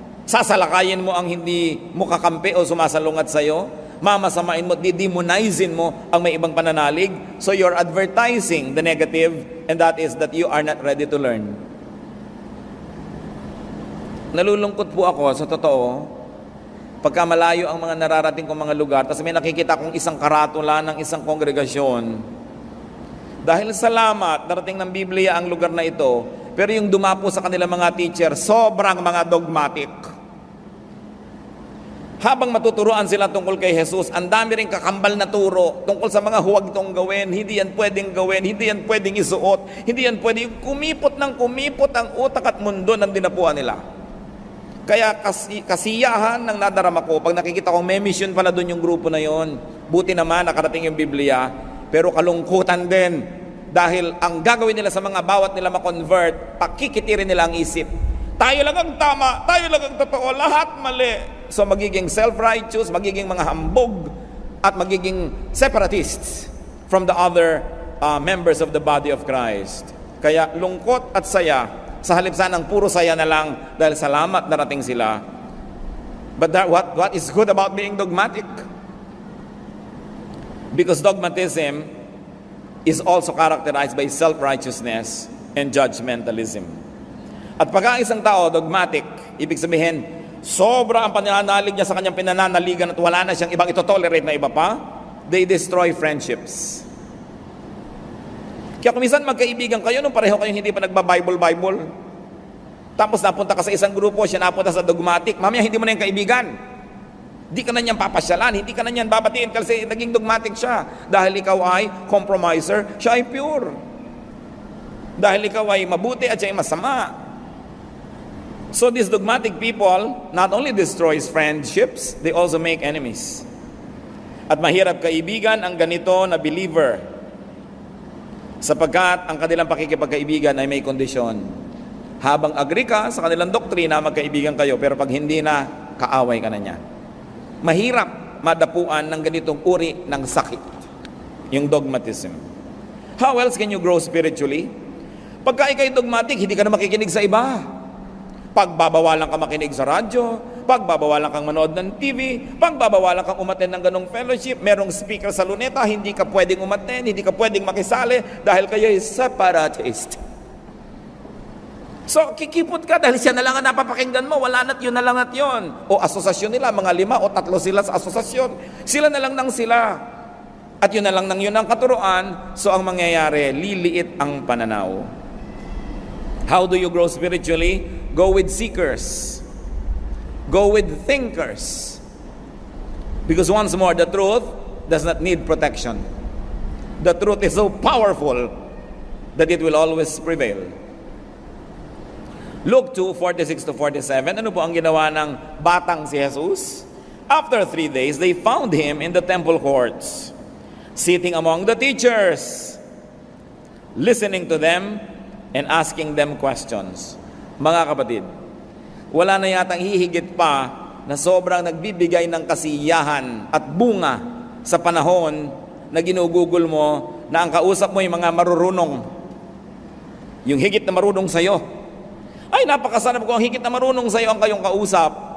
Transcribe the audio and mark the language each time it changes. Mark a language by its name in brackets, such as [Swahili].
[Filipino] Sasalakayin mo ang hindi mo kakampi o sumasalungat sa'yo? Mamasamain mo, didemonizin mo ang may ibang pananalig? [English] So you're advertising the negative, and that is that you are not ready to learn. [Filipino] Nalulungkot po ako sa totoo, pagka malayo ang mga nararating kong mga lugar, tapos may nakikita kong isang karatula ng isang kongregasyon. Dahil salamat, darating ng Biblia ang lugar na ito, pero yung dumapo sa kanilang mga teacher, sobrang mga dogmatic. Habang matuturuan sila tungkol kay Jesus, ang dami rin kakambal na turo tungkol sa mga huwag itong gawin, hindi yan pwedeng gawin, hindi yan pwedeng isuot, hindi yan pwedeng kumipot ang utak at mundo ng dinapuan nila. Kaya kasiyahan ng nadarama ko, pag nakikita kong may mission pala doon yung grupo na yon, buti naman nakarating yung Biblia, pero kalungkutan din, dahil ang gagawin nila sa mga bawat nila ma-convert, pakikitirin nila ang isip. Tayo lang ang tama, tayo lang ang totoo, lahat mali. [English] So [Filipino] magiging self-righteous, magiging mga hambog, at magiging [English] separatists from the other members of the body of Christ. [Filipino] Kaya lungkot at saya, sa halip sanang puro saya na lang dahil salamat narating sila. [English] But what is good about being dogmatic? Because dogmatism is also characterized by self-righteousness and judgmentalism. [Filipino] At pag ang isang tao dogmatic, ibig sabihin, sobra ang pananalig niya sa kanyang pinananaligan at wala na siyang ibang ito-tolerate na iba pa, [English] they destroy friendships. [Filipino] Kaya kung minsan magkaibigan kayo, nung pareho kayo hindi pa nagba-Bible, tapos napunta ka sa isang grupo, siya napunta sa dogmatic, mamaya hindi mo na yung kaibigan. Hindi ka na niyan papasyalan, hindi ka na niyan babatiin kasi naging dogmatic siya. Dahil ikaw ay compromiser, siya ay pure. Dahil ikaw ay mabuti at siya ay masama. [English] So these dogmatic people not only destroys friendships, they also make enemies. [Filipino] At mahirap kaibigan ang ganito na believer, sapagkat ang kanilang pakikipagkaibigan ay may kondisyon. Habang agree ka sa kanilang doktrina, magkaibigan kayo, pero pag hindi na, kaaway ka na niya. Mahirap madapuan ng ganitong uri ng sakit, yung dogmatism. [English] How else can you grow spiritually? [Filipino] Pagka ikay dogmatic, hindi ka na makikinig sa iba. Pagbabawalan ka makinig sa radyo, pagbabawalan kang manood ng TV, pagbabawalan kang umattend ng ganong fellowship, merong speaker sa luneta, hindi ka pwedeng umattend, hindi ka pwedeng makisali dahil kayo ay separatist. So, kikipot ka dahil siya na lang ang napapakinggan mo, wala na't yun na lang at yun. O asosasyon nila, mga 5 o 3 sila sa asosasyon. Sila na lang nang sila. At yun na lang nang yun ang katuruan, so ang mangyayari, liliit ang pananaw. [English] How do you grow spiritually? Go with seekers. Go with thinkers. Because once more, the truth does not need protection. The truth is so powerful that it will always prevail. Luke 2:46-47, [Filipino] ano po ang ginawa ng batang si Jesus? [English] After 3 days, they found him in the temple courts, sitting among the teachers, listening to them, and asking them questions. [Filipino] Mga kapatid, wala na yatang hihigit pa na sobrang nagbibigay ng kasiyahan at bunga sa panahon na ginugugol mo na ang kausap mo yung mga marurunong. Yung higit na marunong sa'yo. Ay, napakasarap ko ang higit na marunong sa'yo ang kayong kausap.